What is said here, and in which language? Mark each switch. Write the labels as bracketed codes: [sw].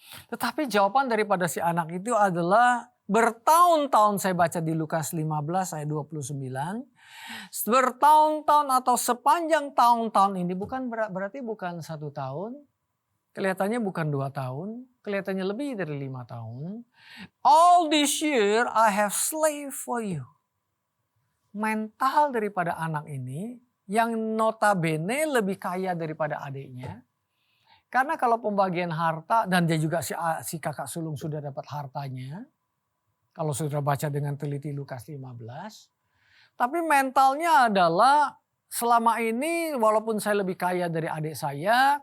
[id] Tetapi jawaban daripada si anak itu adalah bertahun-tahun, saya baca di Lukas 15 ayat 29. Bertahun-tahun atau sepanjang tahun-tahun ini berarti bukan 1 tahun. Kelihatannya bukan 2 tahun. Kelihatannya lebih dari 5 tahun. [en] All this year I have slave for you. [id] Mental daripada anak ini yang notabene lebih kaya daripada adiknya. Karena kalau pembagian harta dan dia juga si kakak sulung sudah dapat hartanya. Kalau sudah baca dengan teliti Lukas 15. Tapi mentalnya adalah selama ini walaupun saya lebih kaya dari adik saya.